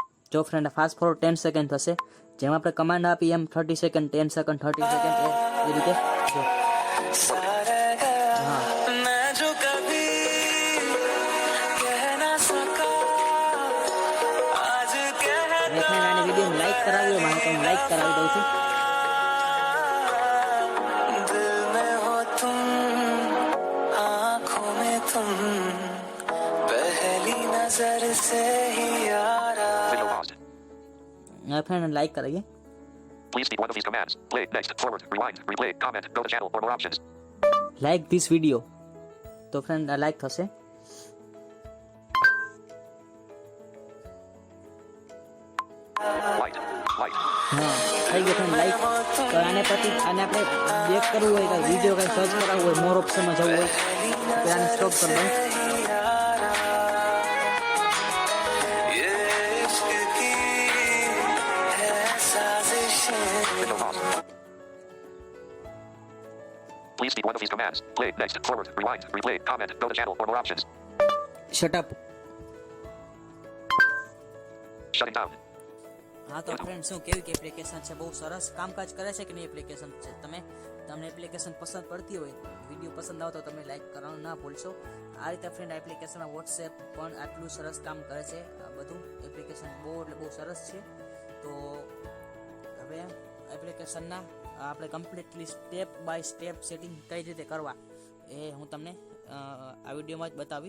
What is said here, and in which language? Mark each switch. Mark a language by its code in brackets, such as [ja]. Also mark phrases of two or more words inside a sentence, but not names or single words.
[gu] જો ફ્રેન્ડ [en] fast forward [gu] 10 સેકન્ડ થશે, જેમ આપણે કમાન્ડ આપી એમ 30 સેકન્ડ 10 સેકન્ડ 30 સેકન્ડ એ રીતે જો હા [hi] मैं जो कभी कह ना सका आज कहता [gu] અને ફ્રેન્ડ આની વિડીયોને લાઈક કરાવી હોય મારે તો હું લાઈક કરાવી દઉં છું. [hi] दिल में हो तुम आँखों में तुम पहली नजर से ही यारा [en] Video paused. [gu] ફ્રેન્ડ લાઈક કરાવીએ. [en] Please speak one of these commands. Play, next, forward, rewind, replay, comment, go to channel, or more options. Like this video. [gu] તો ફ્રેન્ડ આ લાઈક થશે. [en] Light, light. [gu] હા થઈ ગયો ફ્રેન્ડ લાઈક. તો આને પછી આને આપણે બેક કરવું હોય કે વિડીયો કંઈ સર્ચ કરાવવું હોય [en] more option [gu] જવું હોય તો આને સ્ટોપ કરી દઉં. [hi] ये इश्क की है साजिशें [en] Video paused. Please speak one of these commands. Play, next, forward, rewind, replay, comment, go to channel, or more options. Shut up. Shutting down. [gu] હા તો ફ્રેન્ડ શું કેવી કે એપ્લિકેશન છે, બહુ સરસ કામકાજ કરે છે કે નહીં એપ્લિકેશન છે. તમને એપ્લિકેશન પસંદ પડતી હોય, વિડીયો પસંદ આવે તો તમે લાઈક કરવાનું ના ભૂલશો. આ રીતે ફ્રેન્ડ એપ્લિકેશન વોટ્સએપ પણ આટલું સરસ કામ કરે છે. આ બધું એપ્લિકેશન બહુ એટલે બહુ સરસ છે. તો હવે એપ્લિકેશનના આપણે [en] completely step by step setting [gu] કઈ રીતે કરવા એ હું તમને આ વિડીયોમાં જ બતાવીશ.